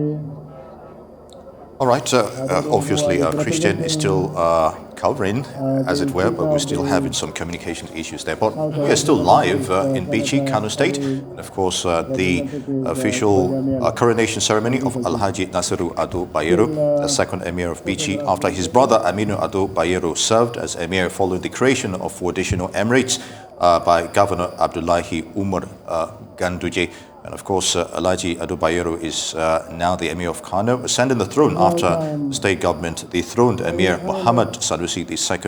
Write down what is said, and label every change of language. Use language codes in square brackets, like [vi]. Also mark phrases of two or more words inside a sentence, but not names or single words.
[en] All right, obviously Christian is still covering, as it were, but we're still having some communication issues there. But we are still live in Bichi, Kano State. And of course, the official coronation ceremony of Alhaji Nasiru Ado Bayero, the second Emir of Bichi, after his brother Aminu Ado Bayero served as Emir following the creation of 4 additional emirates by Governor Abdullahi Umar Ganduje. And of course, Alhaji Ado Bayero is now the Emir of Kano, ascending the throne after the state government dethroned Emir Muhammad Sanusi II.